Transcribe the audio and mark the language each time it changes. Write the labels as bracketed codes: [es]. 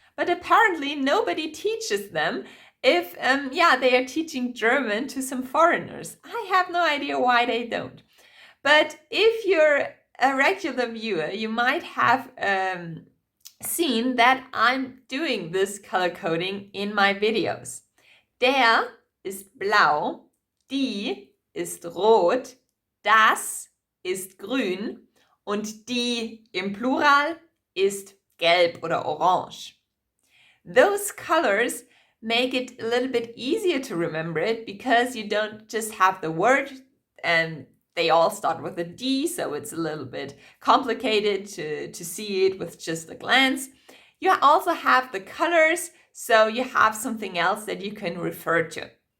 [en] But apparently nobody teaches them if they are teaching German to some foreigners. I have no idea why they don't. But if you're a regular viewer, you might have seen that I'm doing this color coding in my videos. [de] Der ist blau, die ist rot, das ist grün und die im Plural ist gelb oder orange. [en] Those colors make it a little bit easier to remember it because you don't just have the word and they all start with a D, so it's a little bit complicated to see it with just a glance. You also have the colors, so you have something else that you can refer to.